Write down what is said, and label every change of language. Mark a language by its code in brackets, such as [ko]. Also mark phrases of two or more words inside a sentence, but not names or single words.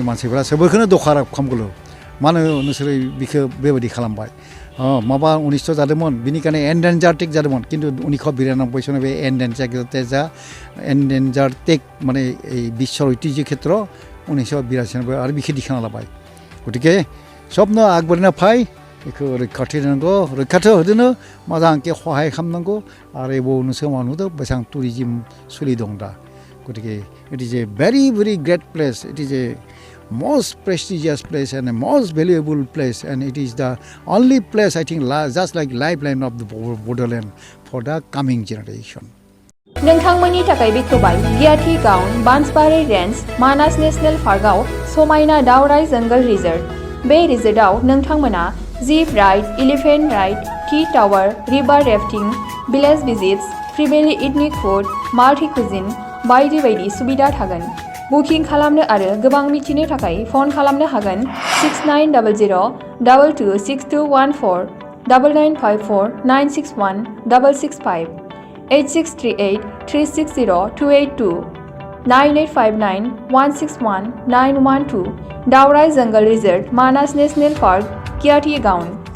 [brx] मानसिफोरा सोरखौनो दखाराब खालामगोन मानो नोंसोरो बिखौ बेबायदि खालामबाय माबा 1900 जादोंमोन बिनिखायनो एन्डेन्जार्टिक जादोंमोन किन्तु 1992 सनाव बे एन्डेन्जार्टिक माने [as] বিশ্ব ঐতিহ্য ক্ষেত্ৰ [brx] 1982 आरो बिखौ दिखांना लाबाय गतिके सबनो आगबारिना फाय बेखौ रैखाथि होनांगौ रैखाथि होदोनो मोजांके सहाय खालामनांगौ आरो एबाव नोंसोर मा नुदों बेसेबां टुरिजिम सोलि दं दा गतिके [en] it is a very great place it is a most prestigious place and a most valuable place and it is the only place I think just like lifeline of the Borderland for the coming generation. [brx] नोंथांमोननि थाखाय बेखेवबाय गियाथि गाउन बान्सबारि रेन्ज मानास नेशनेल पार्कआव समायना दावराय जंगल रिजर्व बे रिजर्टआव नोंथांमोना [en] jeep ride elephant ride tea tower river rafting village visits tribal ethnic food multi cuisine [brx] बायदि सुबिदा थागोन बुकिं खालामनो आरो गोबां मिथिनो थाखाय फन खालामनो हागोन 6900226214 9954961665 8638360282 9859161912 दावराई जंगल रिजर्व मानास नेशनल पार्क कियाटी गाउन